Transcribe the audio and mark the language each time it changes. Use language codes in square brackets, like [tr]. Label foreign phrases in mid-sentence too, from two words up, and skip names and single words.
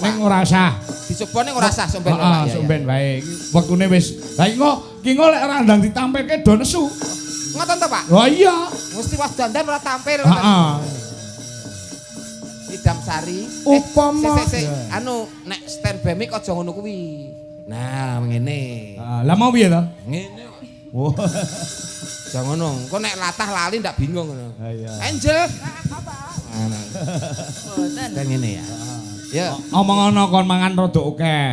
[jv] Ning ora sah. Dicoba ning ora sah somben lho Pak. Heeh, somben wae. Wektune wis. Lah ki engko lek ora ndang ditampilke do nesu. Ngoten to Pak? Lah iya. Mesti was dandan ora tampil. Heeh. Nyidam Sari. Upama Sik, anu nek stand by mic aja ngono kuwi. Nah, ngene. Lah mau piye to? Ngene. Oh. Aja ngono. Engko nek latah lali ndak bingung ngono. Iya. Angel. Boten. Dan ngene ya. Ya, Omong-ono kon mangan rada akeh.